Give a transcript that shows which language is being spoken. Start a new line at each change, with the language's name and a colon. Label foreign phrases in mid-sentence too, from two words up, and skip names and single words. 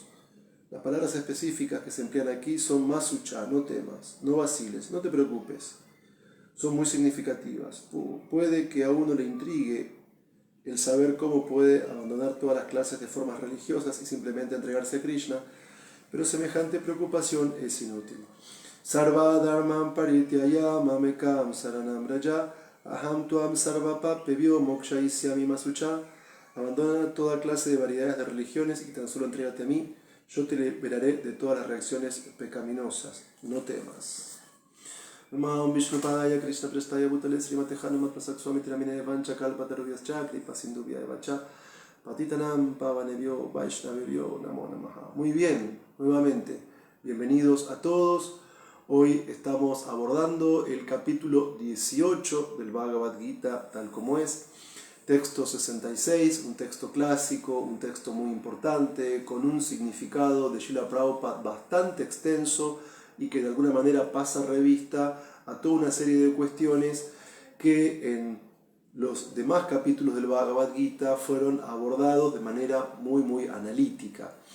Spanish: Las palabras específicas que se emplean aquí son masucha, no temas, no vaciles, no te preocupes. Son muy significativas. Puede que a uno le intrigue el saber cómo puede abandonar todas las clases de formas religiosas y simplemente entregarse a Krishna, pero semejante preocupación es inútil.
Sanskrit: Sarva dharmam parityaya mamekam saranam raja aham tuam sarva papebhyo mokshayishyami masucha.
Spanish: Abandona toda clase de variedades de religiones y tan solo entrégate a mí. Yo te liberaré de todas las reacciones pecaminosas. No temas.
Sanskrit: Namah Vishnupadaya Krishna Prestaya Bhutale Srimate Hanumat Prasak Swami Tiramine Vancha Kalpataruvyas Chakri Pasindubhya Evacha Patitanam Pavanebhyo Vaishnavebhyo Namo Namaha.
Spanish: Muy bien, nuevamente, bienvenidos a todos. Hoy estamos abordando el capítulo 18 del Bhagavad Gita tal como es. Texto 66, un texto clásico, un texto muy importante, con un significado de Srila Prabhupada bastante extenso y que de alguna manera pasa revista a toda una serie de cuestiones que en los demás capítulos del Bhagavad Gita fueron abordados de manera muy analítica.